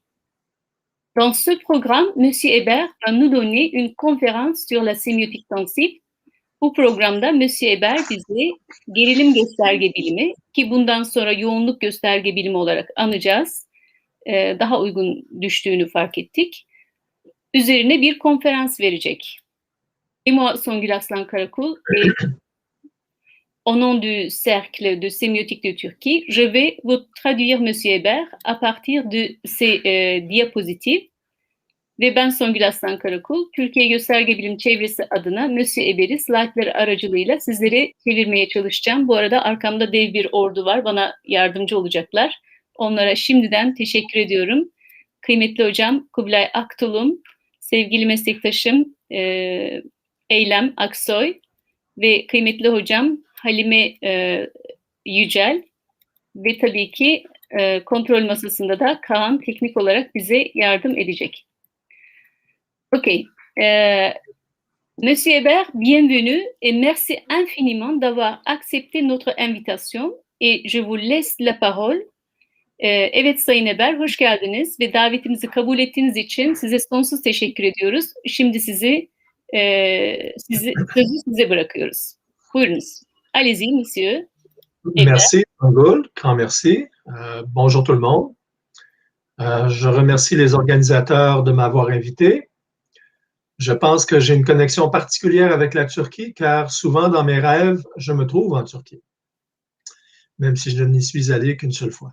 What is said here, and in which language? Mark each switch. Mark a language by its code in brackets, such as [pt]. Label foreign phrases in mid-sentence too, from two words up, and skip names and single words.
[fr] Dans ce programme, M. Hébert va nous donner une conférence sur la sémiotique tensive. [tr] Bu programda M. Hébert bize gerilim gösterge bilimi, ki bundan sonra yoğunluk gösterge bilimi olarak anacağız, daha uygun düştüğünü fark ettik, üzerine bir konferans verecek. [fr] Et moi, Songül Aslan Karakul, et au nom du Cercle de Sémiotique de Turquie, je vais vous traduire M. Hébert à partir de ces diapositives. [tr] Ve ben Songül Aslan Karakul, Türkiye Gösterge Bilim Çevresi adına M. Hébert'i slaytları aracılığıyla sizlere çevirmeye çalışacağım. Bu arada arkamda dev bir ordu var, bana yardımcı olacaklar. Onlara şimdiden teşekkür ediyorum. Kıymetli hocam Kubilay Aktulum, sevgili meslektaşım Eylem Aksoy ve kıymetli hocam Halime Yücel ve tabii ki kontrol masasında da Kaan teknik olarak bize yardım edecek. Ok. [fr] Monsieur Hébert, bienvenue et merci infiniment d'avoir accepté notre invitation et je vous laisse la parole. [tr] Evet Sayın Hébert, hoş geldiniz ve davetimizi kabul ettiğiniz için size sonsuz teşekkür ediyoruz. Şimdi sözü size bırakıyoruz. Buyurunuz. [fr] Allez-y, monsieur. Merci, Songül. Grand merci. Bonjour tout le monde. Je remercie les organisateurs de m'avoir invité. Je pense que j'ai une connexion particulière avec la Turquie car souvent dans mes rêves, je me trouve en Turquie, même si je n'y suis allé qu'une seule fois.